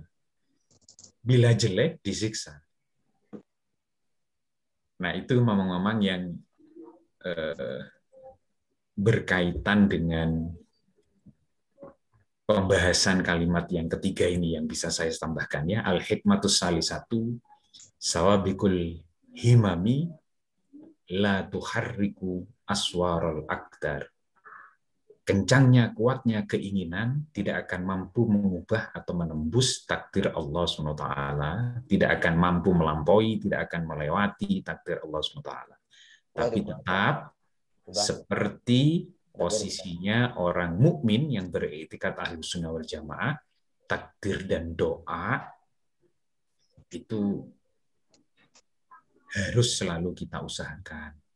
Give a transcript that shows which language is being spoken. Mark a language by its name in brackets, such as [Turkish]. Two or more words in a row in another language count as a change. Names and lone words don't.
[Indonesian] Bila jelek, disiksa. Nah, itu mamang-mamang yang berkaitan dengan pembahasan kalimat yang ketiga ini yang bisa saya tambahkan, ya. [Arabic] الحكمة الثالثة سوابق الهمم لا تخرق أسوار الأقدار. [Indonesian] Kencangnya, kuatnya keinginan tidak akan mampu mengubah atau menembus takdir Allah SWT, tidak akan mampu melampaui, tidak akan melewati takdir Allah SWT. Tapi tetap seperti posisinya orang mukmin yang beriktikad Ahlus Sunnah wal Jamaah, takdir dan doa itu harus selalu kita usahakan.